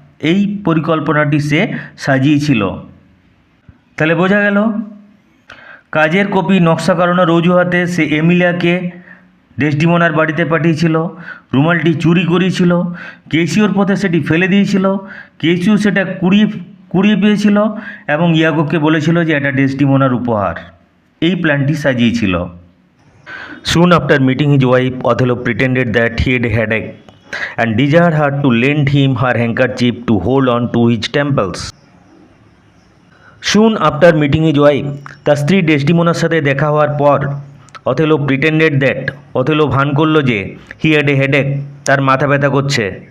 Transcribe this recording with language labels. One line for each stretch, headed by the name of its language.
Bangla: এই পরিকল্পনাটি সে সাজিয়েছিল। তাহলে বোঝা গেল কাজের কপি নকশা করানোর অজুহাতে সে এমিলিয়াকে ডেসটিমোনার বাড়িতে পাঠিয়েছিল, রুমালটি চুরি করিয়েছিল, কেসিওর পথে সেটি ফেলে দিয়েছিল, কেসিও সেটা কুড়িয়ে পেয়েছিল এবং ইয়াগোকে বলেছিল যে এটা ডেসটিমোনার উপহার। এই প্ল্যানটি সাজিয়েছিল।
English: Soon after meeting his wife, Othello pretended that he had a headache and desired her to lend him her handkerchief to hold on to his temples. Soon after meeting his wife,
Bangla: তার স্ত্রী ডেসটিমোনার সাথে দেখা হওয়ার পর Othello
English: pretended that,
Bangla: Othello ভান করলো যে
English: he had a headache,
Bangla: তার মাথা ব্যথা করছে।